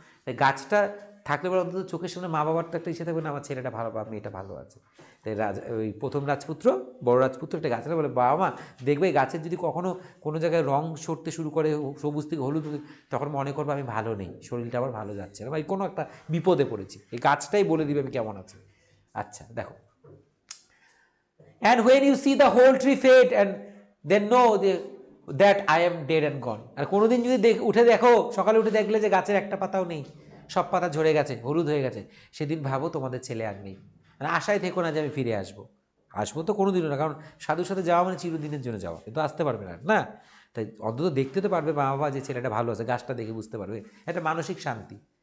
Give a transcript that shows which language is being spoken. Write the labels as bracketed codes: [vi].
[bn] তাই গাছটা থাকলে পরে অন্তত চোখের সামনে মা বাবার তো একটা ইচ্ছে থাকবে না আমার ছেলেটা ভালো বা মেয়েটা ভালো আছে। তাই ওই প্রথম রাজপুত্র, বড় রাজপুত্র একটা গাছটা বলে, বাবা মা দেখবে গাছের যদি কখনো কোনো জায়গায় রং সরতে শুরু করে, সবুজ থেকে হলুদ, তখন মনে করবো আমি ভালো নেই, শরীরটা আবার ভালো যাচ্ছে না, বা কোনো একটা বিপদে পড়েছি, এই গাছটাই বলে দিবে আমি কেমন আছি। আচ্ছা দেখো, [en] and when you see the whole tree fade and then know that I am dead and gone. [bn] আর কোনোদিন যদি উঠে দেখো, সকালে উঠে দেখলে যে গাছের একটা পাতাও নেই, সব পাতা ঝরে গেছে, হলুদ হয়ে গেছে, সেদিন ভাবো তোমাদের ছেলে আর নেই। মানে আশায় থেকো না যে আমি ফিরে আসবো। আসবো তো কোনোদিনও না, কারণ সাধুর সাথে যাওয়া মানে চিরদিনের জন্য যাওয়া, কিন্তু আসতে পারবে না, না? তাই অন্তত দেখতে তো পারবে মা বাবা যে ছেলেটা ভালো আছে, গাছটা দেখে বুঝতে পারবে, একটা মানসিক শান্তি।